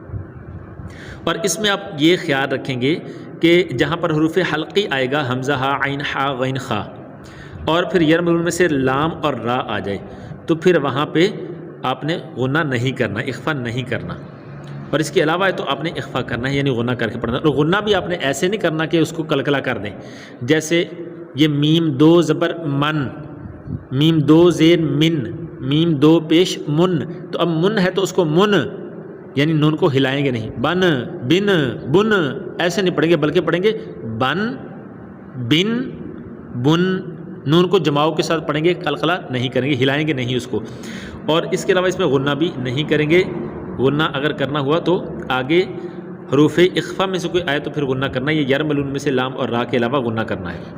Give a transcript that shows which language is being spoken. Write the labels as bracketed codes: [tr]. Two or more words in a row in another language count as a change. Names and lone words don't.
[ur] اور اس میں آپ یہ خیال رکھیں گے کہ جہاں پر حروف حلقی آئے گا، حمزہ، ہا، عین، حا، غین، خا، اور پھر یرملون میں سے لام اور را آ جائے، تو پھر وہاں پہ آپ نے غنہ نہیں کرنا، اخفا نہیں کرنا، اور اس کے علاوہ ہے تو آپ نے اخفا کرنا ہے، یعنی غنہ کر کے پڑھنا۔ اور غنہ بھی آپ نے ایسے نہیں کرنا کہ اس کو کلکلا کر دیں، جیسے یہ میم 2 زبر من، میم 2 زیر من، میم 2 پیش من، تو اب من ہے تو اس کو من یعنی نون کو ہلائیں گے نہیں، بن، بن، بن، ایسے نہیں پڑھیں گے، بلکہ پڑھیں گے بن، بن، بن، نون کو جماؤ کے ساتھ پڑھیں گے، قلقلہ نہیں کریں گے، ہلائیں گے نہیں اس کو۔ اور اس کے علاوہ اس میں غنہ بھی نہیں کریں گے۔ غنہ اگر کرنا ہوا تو آگے حروف اخفا میں سے کوئی آئے تو پھر غنہ کرنا ہے، یہ یرملون میں سے لام اور را کے علاوہ غنہ کرنا ہے۔